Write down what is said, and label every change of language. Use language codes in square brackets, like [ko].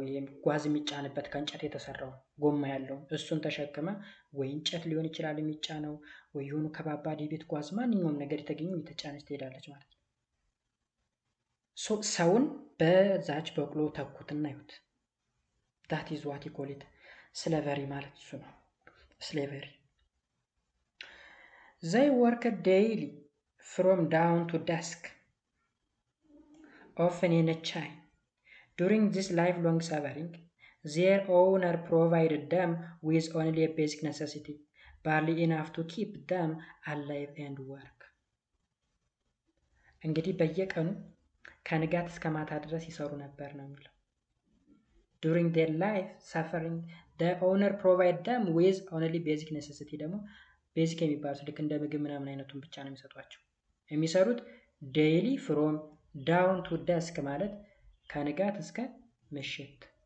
[am] ይሄ ጓዝ የሚጫንበት ከእንጨት የተሰራው ጎማ ያለው እሱን ተሸክማ ወይ እንጨት ሊሆን ይችላል የሚጫነው፣ ወይ የሆኑ ከባባድ የቤት ጓዝ ማንኛውም ነገር የተገኘው የተጫነች ትሄዳለች ማለት ነው። ሰውን በዛች በቅሎ ተኩትና ይሁት [en] that is what you call it slavery [am] ማለት እሱ ነው። [en] slavery they worked daily from dawn to dusk often in a chain. During this lifelong suffering, their owner provided them with only a basic necessity, barely enough to keep them alive and work. [am] እንግዲህ በየቀኑ ከንጋት እስከ ማታ ድረስ ይሰሩ ነበር ነው የሚለው። [en] During their life suffering, the owner provided them with only basic necessity። [am] ደግሞ ቤዚክ የሚባሉት ልክ እንደ ምግብ ምናምን አይነቱን ብቻ ነው የሚሰጧቸው። የሚሰሩት [en] daily from dawn to dusk [am] ማለት ከንጋት እስከ ምሽት።